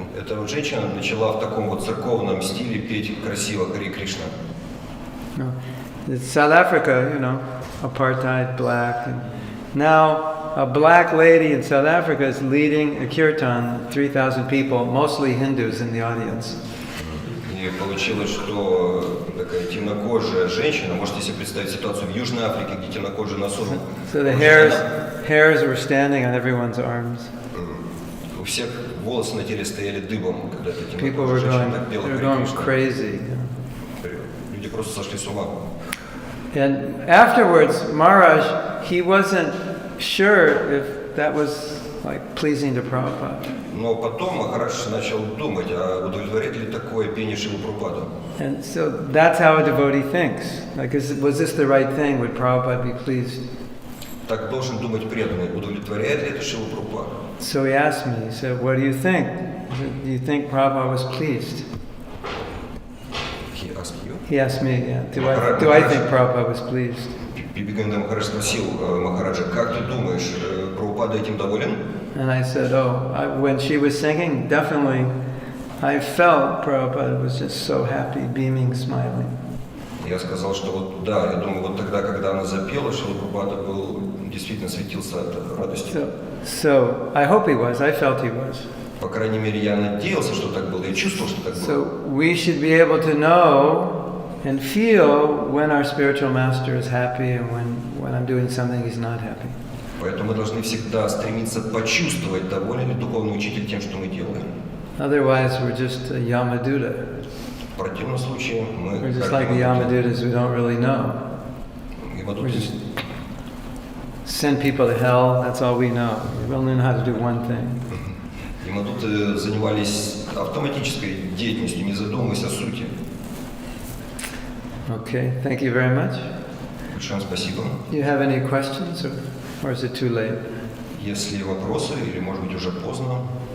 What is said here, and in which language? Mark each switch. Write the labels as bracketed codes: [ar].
[ru] Эта вот женщина начала в таком вот церковном стиле петь красиво Харе Кришна. [en] It's South Africa, apartheid, black. And now a black lady in South Africa is leading a kirtan, 3,000 people, mostly Hindus in the audience. [ru] И получилось, что такая темнокожая женщина, можете себе представить ситуацию в Южной Африке, где темнокожие на сорок. [en] So the hairs were standing on everyone's arms. [ru] У всех волосы на теле стояли дыбом, когда эта [en] People were [ru] темнокожая женщина так пела Харе [en] going [ru] Кришна. [en] crazy. [ru] Люди просто сошли с ума. [en] And afterwards, Maharaj, he wasn't sure if that was like pleasing to Prabhupada. [ru] Но потом Махарадж начал думать, а удовлетворит ли такое пение Шрилы Прабхупаду. [en] And so that's how a devotee thinks. Like, was this the right thing? Would Prabhupada be pleased? [ru] Так должен думать преданный, удовлетворяет ли это Шрилу Прабхупаду. [en] So he asked me, he said, what do you think? I said, do you think Prabhupada was pleased? He asked you? He asked me, yeah, do I think Prabhupada was pleased? [ru] Бибигананда Махарадж спросил Махараджа, как ты думаешь, Прабхупада этим доволен? [en] And I said, when she was singing, definitely, I felt Prabhupada was just so happy, beaming, smiling. [ru] Я сказал, что вот да, я думаю, вот тогда, когда она запела, Шрила Прабхупада был, действительно светился от радости. [en] So I hope he was, I felt he was. [ru] По крайней мере, я надеялся, что так было, я чувствовал, что так было. [en] So we should be able to know and feel when our spiritual master is happy and when I'm doing something he's not happy. [ru] Поэтому мы должны всегда стремиться почувствовать, доволен ли духовный учитель тем, что мы делаем. [en] Otherwise, we're just a Yamaduta. [ru] В противном случае мы... [en] We're just like the Yamadutas we don't really know. We just send people to hell, that's all we know. We only know how to do one thing. [ru] Ямадуты занимались автоматической деятельностью, не задумываясь о сути. [en] Okay, thank you very much. [ru] Большое вам спасибо. [en] Do you have any questions or is it too late? [ru] Если вопросы, или может быть уже поздно.